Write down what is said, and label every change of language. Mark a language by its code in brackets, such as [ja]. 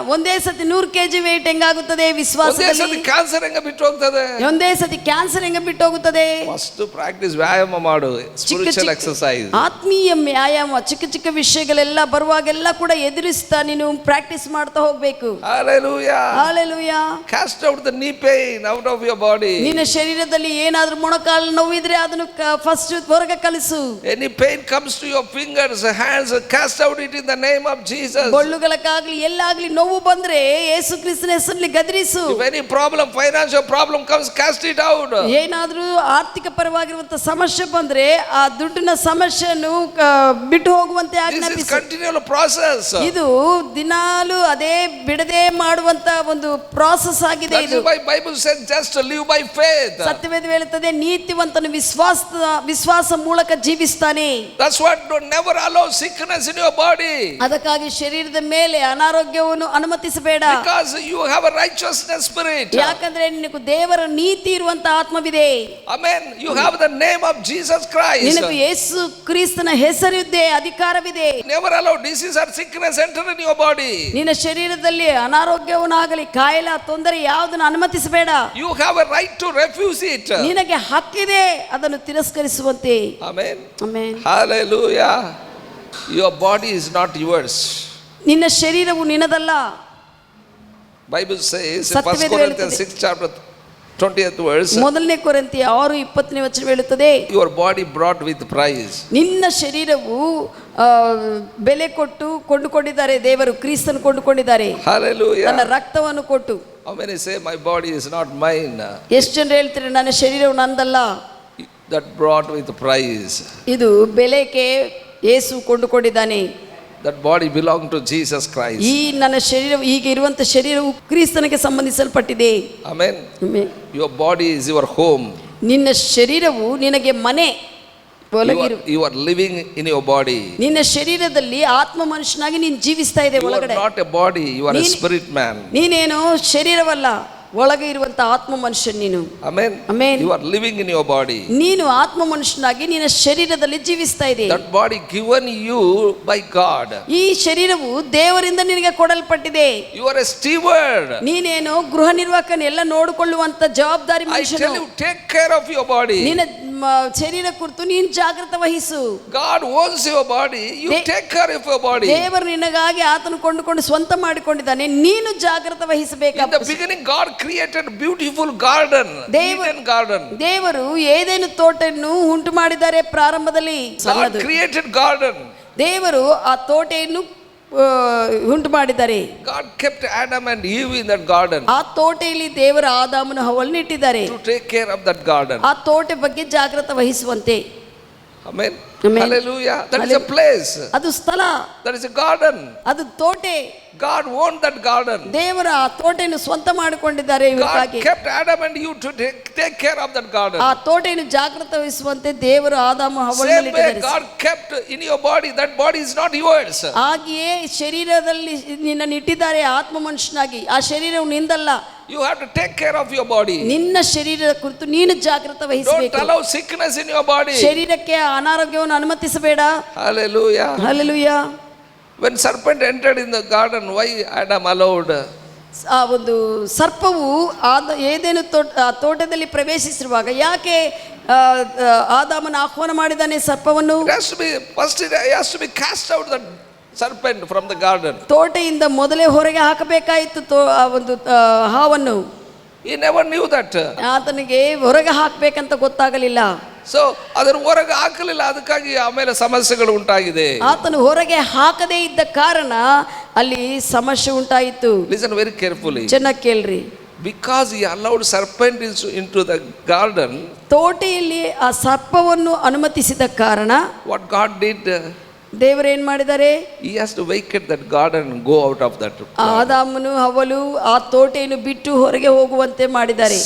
[kn] ಒಂದೇ ಸತಿ 100 kg weight ಹೆಂಗಾಗುತ್ತದೆ ವಿಶ್ವಾಸದಲ್ಲಿ? Cancer ಹೆಂಗ ಬಿಟ್ಟು ಹೋಗ್ತದೆ? ಒಂದೇ ಸತಿ ಕ್ಯಾನ್ಸರ್ ಹೆಂಗ ಬಿಟ್ಟು ಹೋಗುತ್ತದೆ? ಫಸ್ಟ್ ಪ್ರಾಕ್ಟೀಸ್ ವ್ಯಾಯಾಮ ಮಾಡು, ಸ್ಪಿರಿಚುವಲ್ ಎಕ್ಸರ್ಸೈಸ್, ಆತ್ಮೀಯ ವ್ಯಾಯಾಮ. ಚಿಕ್ಕ ಚಿಕ್ಕ ವಿಷಯಗಳೆಲ್ಲ ಬರುವಾಗೆಲ್ಲ ಕೂಡ ಎದುರಿಸ್ತಾ ನೀನು ಪ್ರಾಕ್ಟೀಸ್ ಮಾಡ್ತಾ ಹೋಗ್ಬೇಕು. [en] Hallelujah. Hallelujah. Cast out the knee pain out of your body. [kn] ನಿನ್ನ ಶರೀರದಲ್ಲಿ ಏನಾದ್ರೂ ಮೊಣಕಾಲು ನೋವಿದ್ರೆ ಅದನ್ನು ಫಸ್ಟ್ ಹೊರಗೆ ಕಳಿಸು. [en] Any pain comes to your fingers, hands, cast out it in the name of Jesus. [kn] ಗೊಳ್ಳುಗಳಕ್ಕಾಗ್ಲಿ ಎಲ್ಲಾಗ್ಲಿ ನೋವು ಬಂದ್ರೆ ಯೇಸು ಕ್ರಿಸ್ತನ ಹೆಸರಲ್ಲಿ ಗದರಿಸು. [en] If any problem, financial problem comes, cast it out. [kn] ಏನಾದ್ರೂ ಆರ್ಥಿಕ ಪರವಾಗಿರುವಂತ ಸಮಸ್ಯೆ ಬಂದ್ರೆ ಆ ದುಡ್ಡಿನ ಸಮಸ್ಯೆಯನ್ನು ಬಿಟ್ಟು ಹೋಗುವಂತೆ ಆಜ್ಞಾಪಿಸು. [en] Continual process. [kn] ಇದು ದಿನಾಲು ಅದೇ ಬಿಡದೆ ಮಾಡುವಂತ ಒಂದು ಪ್ರಾಸೆಸ್ ಆಗಿದೆ ಇದು. [en] That's why Bible says just live by faith. [kn] ಸತ್ಯವೇದ ಹೇಳುತ್ತದೆ ನೀತಿವಂತನು ವಿಶ್ವಾಸ ಮೂಲಕ ಜೀವಿಸ್ತಾನೆ. [en] That's what don't never allow sickness in your body. [kn] ಅದಕ್ಕಾಗಿ ಶರೀರದ ಮೇಲೆ ಅನಾರೋಗ್ಯವನ್ನು ಅನುಮತಿಸಬೇಡ. [en] Because you have a righteousness spirit. [kn] ಯಾಕಂದ್ರೆ ನಿನಗೆ ದೇವರ ನೀತಿ ಇರುವಂತ ಆತ್ಮವಿದೆ. [en] Amen. You have the name of Jesus Christ. [kn] ನಿನಗೆ ಯೇಸು ಕ್ರಿಸ್ತನ ಹೆಸರಿದೆ, ಅಧಿಕಾರವಿದೆ. [en] Never allow disease or sickness enter in your body. [kn] ನಿನ್ನ ಶರೀರದಲ್ಲಿ ಅನಾರೋಗ್ಯವನ್ನಾಗಲಿ ಕಾಯಿಲೆ ತೊಂದರೆ ಯಾವುದನ್ನು ಅನುಮತಿಸಬೇಡ. [en] You have a right to refuse it. [kn] ನಿನಗೆ ಹಕ್ಕಿದೆ ಅದನ್ನು ತಿರಸ್ಕರಿಸುವಂತೆ. [en] Amen. [kn] Amen. [en] Hallelujah. Your body is not yours. [kn] ನಿನ್ನ ಶರೀರವು ನಿನ್ನದಲ್ಲ. [en] Bible says in 1 Corinthians 6 chapter 20th verse. [kn] ಮೊದಲನೇ ಕೊರಿಂಥಿಯ 6:20ನೇ ವಚನ ಹೇಳುತ್ತದೆ, [en] your body brought with price. [kn] ನಿನ್ನ ಶರೀರವು ಬೆಲೆ ಕೊಟ್ಟು ಕೊಂಡುಕೊಂಡಿದ್ದಾರೆ ದೇವರು, ಕ್ರಿಸ್ತನು ಕೊಂಡುಕೊಂಡಿದ್ದಾರೆ. [en] Hallelujah. [kn] ತನ್ನ ರಕ್ತವನ್ನು ಕೊಟ್ಟು. [en] How many say my body is not mine? [kn] ಎಷ್ಟು ಜನರು ಹೇಳ್ತಾರೆ ನನ್ನ ಶರೀರವು ನಂದಲ್ಲ? [en] That brought with price. [kn] ಇದು ಬೆಲೆಗೆ ಯೇಸು ಕೊಂಡುಕೊಂಡಿದ್ದಾನೆ. [en] That body belonged to Jesus Christ. [kn] ಈ ನನ್ನ ಶರೀರ ಈಗ ಇರುವಂತ ಶರೀರವು ಕ್ರಿಸ್ತನಿಗೆ ಸಂಬಂಧಿಸಲ್ಪಟ್ಟಿದೆ. [en] Amen. Your body is your home. [kn] ನಿನ್ನ ಶರೀರವು ನಿನಗೆ ಮನೆ. [en] You are living in your body. [kn] ನಿನ್ನ ಶರೀರದಲ್ಲಿ ಆತ್ಮ ಮನುಷ್ಯನಾಗಿ ನೀನು ಜೀವಿಸ್ತಾ ಇದೆ ಒಳಗಡೆ. [en] You are not a body, you are a spirit man. [kn] ನೀನೇನು ಶರೀರವಲ್ಲ, ಒಳಗೆ ಇರುವಂತ ಆತ್ಮ ಮನುಷ್ಯ ನೀನು. [en] Amen. Amen. You are living in your body. [kn] ನೀನು ಆತ್ಮ ಮನುಷ್ಯನಾಗಿ ನಿನ್ನ ಶರೀರದಲ್ಲಿ ಜೀವಿಸ್ತಾ ಇದೆ. [en] That body given you by God. [kn] ಈ ಶರೀರವು ದೇವರಿಂದ ನಿನಗೆ ಕೊಡಲ್ಪಟ್ಟಿದೆ. [en] You are a steward. [kn] ನೀನೇನು ಗೃಹ ನಿರ್ವಾಹಕನ ಎಲ್ಲ ನೋಡಿಕೊಳ್ಳುವಂತ ಜವಾಬ್ದಾರಿ ಮನುಷ್ಯನು. [en] I tell you, take care of your body. [kn] ನಿನ್ನ ಶರೀರ ಕುರಿತು ನೀನು ಜಾಗೃತ ವಹಿಸು. [en] God owns your body. You take care of your body. [kn] ದೇವರು ನಿನಗಾಗಿ ಆತನು ಕೊಂಡುಕೊಂಡು ಸ್ವಂತ ಮಾಡಿಕೊಂಡಿದ್ದಾನೆ, ನೀನು ಜಾಗೃತ ವಹಿಸಬೇಕು. [en] In the beginning God created beautiful garden, Eden garden. [kn] ದೇವರು ಏದೇನು ತೋಟವನ್ನು ಉಂಟು ಮಾಡಿದ್ದಾರೆ ಪ್ರಾರಂಭದಲ್ಲಿ. [en] God created garden. [kn] ದೇವರು ಆ ತೋಟವನ್ನು ಉಂಟು ಮಾಡಿದ್ದಾರೆ. [en] God kept Adam and Eve in that garden. [kn] ಆ ತೋಟೆಯಲ್ಲಿ ದೇವರು ಆದಾಮನ ಹವ್ವಳನ್ನು ಇಟ್ಟಿದ್ದಾರೆ. [en] To take care of that garden. [kn] ಆ ತೋಟ ಬಗ್ಗೆ ಜಾಗೃತ ವಹಿಸುವಂತೆ. [en] Amen. Amen. Hallelujah. That is a place. [kn] ಅದು ಸ್ಥಳ, [en] That is a garden. [kn] ಅದು ತೋಟೆ. [en] God owned that garden. [kn] ದೇವರ ಆ ತೋಟೆಯನ್ನು ಸ್ವಂತ ಮಾಡಿಕೊಂಡಿದ್ದಾರೆ [en] God [kn] ಇವರಿಗಾಗಿ. [en] kept Adam and you to take care of that garden. [kn] ಆ ತೋಟೆಯನ್ನು ಜಾಗೃತ ವಹಿಸುವಂತೆ ದೇವರು ಆದಾಮ [en] Same [kn] ಹವ್ವಳಲ್ಲಿ [en] way [kn] ಇಟ್ಟಿದ್ದಾರೆ. [en] God kept in your body. That body is not yours. [kn] ಹಾಗೆಯೇ ಶರೀರದಲ್ಲಿ ನಿನ್ನನ್ನು ಇಟ್ಟಿದ್ದಾರೆ ಆತ್ಮ ಮನುಷ್ಯನಾಗಿ. ಆ ಶರೀರವು ನಿಂದಲ್ಲ. [en] You have to take care of your body. [kn] ನಿನ್ನ ಶರೀರದ ಕುರಿತು ನೀನು ಜಾಗೃತ [en] Don't [kn] ವಹಿಸಬೇಕು. [en] allow sickness in your body. [kn] ಶರೀರಕ್ಕೆ ಅನಾರೋಗ್ಯವನ್ನು ಅನುಮತಿಸಬೇಡ. [en] Hallelujah. [kn] Hallelujah. [en] When serpent entered in the garden, why Adam allowed? [kn] ಆ ಒಂದು ಸರ್ಪವು ಏದೇನು ತೋಟದಲ್ಲಿ ಪ್ರವೇಶಿಸಿರುವಾಗ ಯಾಕೆ ಆದಾಮನ ಆಹ್ವಾನ ಮಾಡಿದಾನೆ ಸರ್ಪವನ್ನು? [en] It has to be first. It has to be cast out the serpent from the garden. [kn] ತೋಟದಿಂದ ಮೊದಲೇ ಹೊರಗೆ ಹಾಕಬೇಕಾಯಿತು ಆ ಒಂದು ಹಾವನ್ನು. [en] He never knew that. [kn] ಆತನಿಗೆ ಹೊರಗೆ ಹಾಕಬೇಕಂತ ಗೊತ್ತಾಗಲಿಲ್ಲ. ಸೊ ಅದರ ಹೊರಗೆ ಹಾಕಲಿಲ್ಲ, ಅದಕ್ಕಾಗಿ ಆಮೇಲೆ ಸಮಸ್ಯೆಗಳು ಉಂಟಾಗಿದೆ. ಆತನು ಹೊರಗೆ ಹಾಕದೇ ಇದ್ದ ಕಾರಣ ಅಲ್ಲಿ ಸಮಸ್ಯೆ ಉಂಟಾಯಿತು. [en] Listen very carefully. [kn] ಚೆನ್ನಾಗಿ ಕೇಳ್ರಿ. [en] Because he allowed serpent into the garden, [kn] ತೋಟೆಯಲ್ಲಿ ಆ ಸರ್ಪವನ್ನು ಅನುಮತಿಸಿದ ಕಾರಣ [en] what God did, [kn] ದೇವರು ಏನ್ ಮಾಡಿದ್ದಾರೆ? [en] he has to vacate that garden and go out of that. [kn] ಆದಾಮನು ಹವ್ವಳು ಆ ತೋಟೆಯನ್ನು ಬಿಟ್ಟು ಹೊರಗೆ ಹೋಗುವಂತೆ ಮಾಡಿದ್ದಾರೆ.